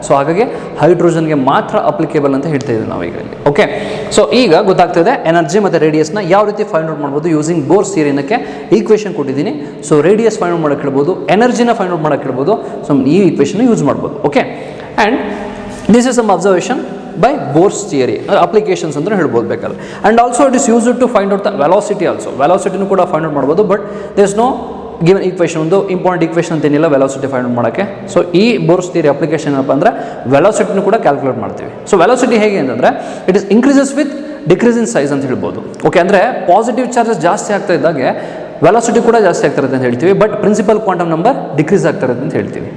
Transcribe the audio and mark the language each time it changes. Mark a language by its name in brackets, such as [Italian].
[Kannada] So ಹಾಗಾಗಿ ಹೈಡ್ರೋಜನ್ಗೆ ಮಾತ್ರ applicable ಅಂತ ಹೇಳ್ತಾ ಇದ್ದೀವಿ ನಾವು ಈಗ ಇಲ್ಲಿ, ಓಕೆ. ಸೊ ಈಗ ಗೊತ್ತಾಗ್ತಿದೆ ಎನರ್ಜಿ ಮತ್ತು ರೇಡಿಯಸ್ನ ಯಾವ ರೀತಿ ಫೈಂಡ್ ಔಟ್ ಮಾಡ್ಬೋದು ಯೂಸಿಂಗ್ ಬೋರ್ಸ್ ಥಿಯರಿನಕ್ಕೆ ಈಕ್ವೇಷನ್ ಕೊಟ್ಟಿದ್ದೀನಿ. ಸೊ ರೇಡಿಯಸ್ ಫೈಂಡ್ ಔಟ್ ಮಾಡೋಕ್ಕೆ ಹೇಳ್ಬೋದು, ಎನರ್ಜಿನ ಫೈಂಡ್ ಔಟ್ ಮಾಡೋಕ್ಕೆ ಹೇಳ್ಬೋದು. ಸೊ ಈ ಈಕ್ವೇಷನ್ ಯೂಸ್ ಮಾಡ್ಬೋದು, okay. And this is some observation [English] by Bohr's theory, applications [Kannada] ಅಂತ ಹೇಳ್ಬೋದು ಬೇಕಾದ್ರೆ. [English] And also it is used to find out the velocity also. [Kannada] Velocity ಕೂಡ find out ಮಾಡ್ಬೋದು, [English] but there is no given equation, [Kannada] ಒಂದು important equation ಅಂತ ಏನಿಲ್ಲ velocity find out ಮಾಡೋಕ್ಕೆ. So ಈ ಬೋರ್ಸ್ ಥಿಯರಿ ಅಪ್ಲಿಕೇಶನ್ ಏನಪ್ಪ ಅಂದರೆ ವೆಲಾಸಿಟಿನೂ ಕೂಡ ಕ್ಯಾಲ್ಕುಲೇಟ್ ಮಾಡ್ತೀವಿ. ಸೊ ವೆಲಾಸಿಟಿ ಹೇಗೆ ಅಂತಂದರೆ [English] it is increases with decrease in size [Kannada] ಅಂತ ಹೇಳ್ಬೋದು. ಓಕೆ, ಅಂದರೆ ಪಾಸಿಟಿವ್ ಚಾರ್ಜಸ್ ಜಾಸ್ತಿ ಆಗ್ತಾ ಇದ್ದಾಗೆ ವೆಲಾಸಿಟಿ ಕೂಡ ಜಾಸ್ತಿ ಆಗ್ತಾ ಇರುತ್ತೆ ಅಂತ ಹೇಳ್ತೀವಿ, but principal quantum number decrease ಆಗ್ತಾ ಇರುತ್ತೆ ಅಂತ ಹೇಳ್ತೀವಿ.